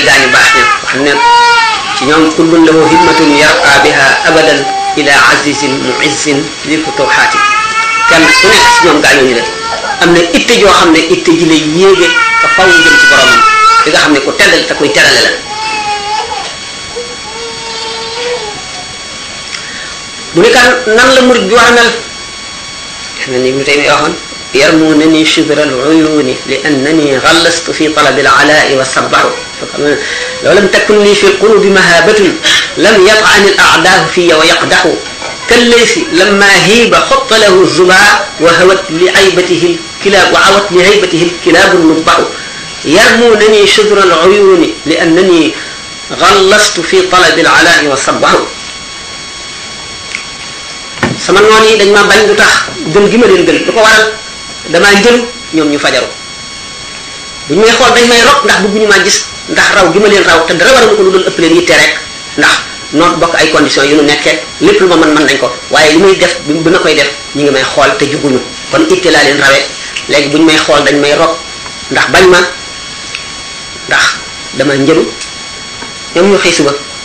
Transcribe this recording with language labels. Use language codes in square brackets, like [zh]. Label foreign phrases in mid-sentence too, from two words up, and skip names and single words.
[wo] gaañu baax ña xam ne ci ñoom [ar] كل له همة يرقى بها أبدا إلى عزيز معز لفتوحات [wo] kenn ku nekk ci ñoom gaañooñu la am na itte joo xam ne itte ji lay yéege ba faw jëm ci boromam li nga xam ne ku teddal te kuy terale la mu ne kan nan la murid bi war a mel xam ne ni Ibnu Taymiyya waxoon [ar] يرمونني شبر العيون لأنني غلست في طلب العلاء والصبر لو لم تكن لي في القلوب مهابة لم يطعن الأعداء في ويقدحوا كالليث لما هيب خط له الزباع وهوت لعيبته الكلاب وعوت لهيبته الكلاب النبع يرمونني شذر العيون لأنني غلست في طلب العلاء والصبع [wo] sama noon yi dañ ma bañ lu tax gën gi ma leen gën lu ko waral damaa njëlu ñoom ñu fajaru buñ may xool dañ may rok ndax bëgguñu maa gis ndax raw gi ma leen raw te dara waralu ko lu doon ëpp leen yitte rek ndax noonu bokk ay conditions yu nu nekkee lépp lu ma mën nañ ko waaye li may def bi ma koy def ñu ngi may xool te juguñu kon itte laa leen rawe léegi buñ may xool dañ may rok ndax bañ ma ndax dama njëlu ñoom ñu xëy suba